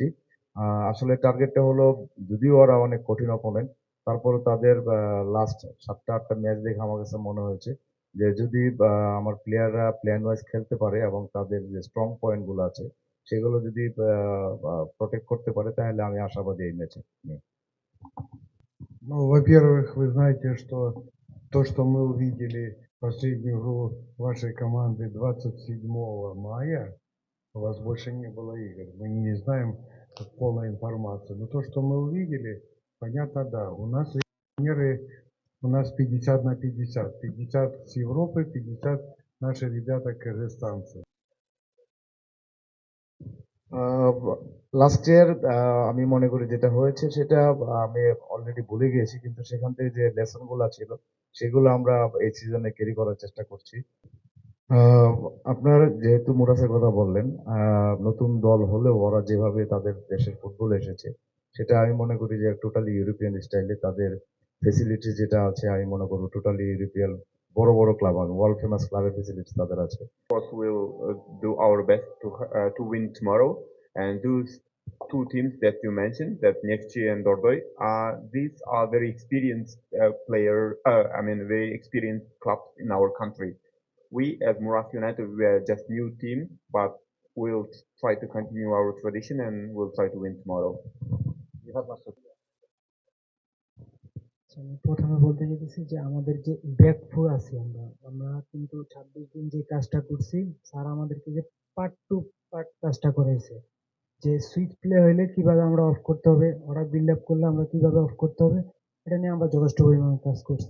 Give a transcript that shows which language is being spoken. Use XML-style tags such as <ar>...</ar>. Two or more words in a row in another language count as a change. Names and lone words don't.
<bn>আসলে টার্গেটটা হলো, যদিও ওরা অনেক কঠিন অপোনেন্ট, তারপরে তাদের লাস্ট 7টা 8টা ম্যাচ দেখে আমার কাছে মনে হয়েছে যে যদি আমার প্লেয়াররা</bn> <en>plan wise</en> <bn>খেলতে পারে এবং তাদের যে স্ট্রং পয়েন্টগুলো আছে সেগুলো যদি প্রোটেক্ট করতে পারে তাহলে আমি আশাবাদী এই ম্যাচে নিয়ে।</bn> <ru>Ну, во-первых, вы знаете, что то, что мы увидели последнюю игру вашей команды 27 мая, у вас больше не было игр. Мы не знаем полной информации. Но то, что мы увидели, понятно, да. У нас тренеры, у нас 50 на 50. 50 с Европы, 50 наши ребята казахстанцы.</ru> <en>last year</en> <bn>আমি মনে করি যেটা হয়েছে সেটা আমি অলরেডি ভুলে গিয়েছি, কিন্তু সেখান থেকে যে লেসন গুলো ছিল সেগুলো আমরা এই সিজনে ক্যারি করার চেষ্টা করছি। আহ, আপনার যেহেতু মুরাসের কথা বললেন, নতুন দল হলেও ওরা যেভাবে তাদের দেশের ফুটবল এসেছে সেটা আমি মনে করি যে</bn> <en>totally European</en> <bn>স্টাইলে তাদের ফেসিলিটি যেটা আছে আমি মনে করবো</bn> <en>totally European</en> <bn>বড় বড় ক্লাব,</bn> <en>world famous</en> <bn>ক্লাবের ফেসিলিটি তাদের আছে।</bn> <en>course, we'll do our best to win tomorrow. And those two teams that you mentioned, that Neftchi and Dordoy, these are very experienced very experienced clubs in our country. We, as Muras United, we are just new team, but we'll try to continue our tradition and we'll try to win tomorrow.</en> <bn>আমি প্রথমে বলতে চাইতেছি যে আমাদের যে</bn> <en>back four</en> <bn>আছি আমরা আমরা কিন্তু 26 দিন যে কাজটা করছি, স্যার আমাদেরকে যে</bn> <en>part to part</en> <bn>কাজটা করাইছে, যে</bn> <en>switch play</en> <bn>হইলে কিভাবে আমরা অফ করতে হবে, ওরা</bn> <en>build up</en> <bn>করলে আমরা কিভাবে অফ করতে হবে, এটা নিয়ে আমরা যথেষ্ট পরিমাণে কাজ করছি।</bn>